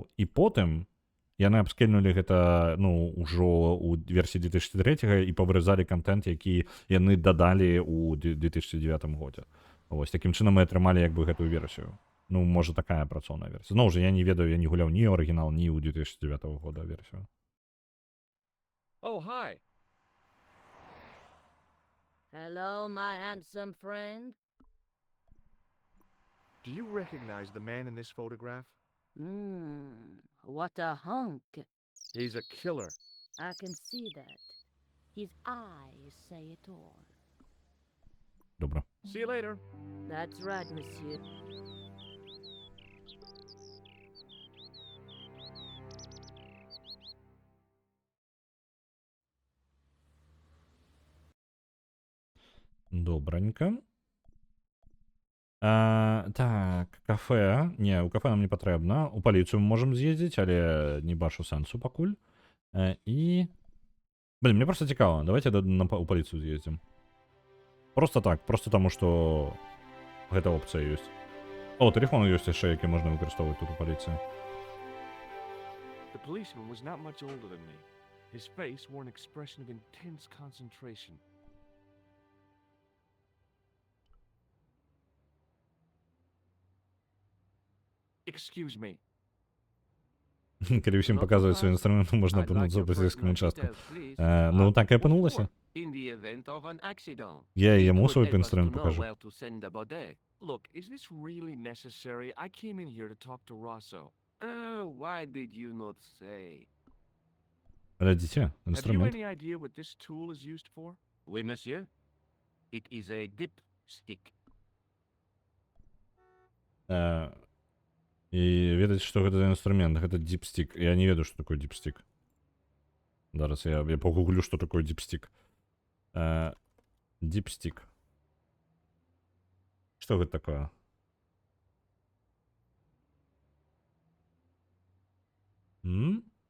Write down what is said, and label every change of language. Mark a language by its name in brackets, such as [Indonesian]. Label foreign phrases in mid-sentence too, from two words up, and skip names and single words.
[Belarusian] І потым яны абскельнулі гэта, ну, ўжо ў версіі 2003 і павыразалі контент, які яны дадалі ў 2009 годзе. Вось, такім чынам мы атрымалі як бы гэтую версію. Ну, можа, такая працоўная версія. Зноў жа, я не ведаю, я не гуляў ні арыгінал, ні ў 2009 года версію. [English] Oh, hi. Hello, my handsome friend. Do you recognize the man in this photograph? What a hunk. He's a killer. I can see that. His eyes say it all. [Belarusian] Добра. [English] See you later. That's right, monsieur. [Belarusian] Добранька. Так, кафе. Не, у кафе нам не патрэбна. У паліцыю мы можам з'ездзіць, але не бачу сэнсу пакуль. І... Блин, мне просто цікава. Давайте у паліцыю з'ездзім. Просто так, просто таму, што гэта опцыя ёсць. О, тэлефон ёсць яшчэ, які можна выкарыстоўваць тут у паліцыі. [English] The policeman was not much older than me. His face wore an expression of intense concentration. Excuse me. [Belarusian] Калі ўсім паказваць свой інструмент, можна апынуцца ў паліцейскім участку. Ну, так і апынулася. [English] In the event of an accident. [Belarusian] Я [English] It [Belarusian] яму [English] would [Belarusian] свой [English] help us to [Belarusian] інструмент [English] know [Belarusian] пакажу. [English] where to send the body. Look, is this really necessary? I came in here to talk to Rosso. Why did you not say? [Belarusian] Глядзіце, [English] Have you [Belarusian] інструмент. [English] any idea what this tool is used for? [French] Oui, monsieur. [English] It is a dipstick. [Belarusian] І ведаць, што гэта за інструмент, гэта дипстик. Я не ведаю, што такое дипстик. Зараз я погуглю, што такое дипстик. Дипстик. Што гэта такое? М?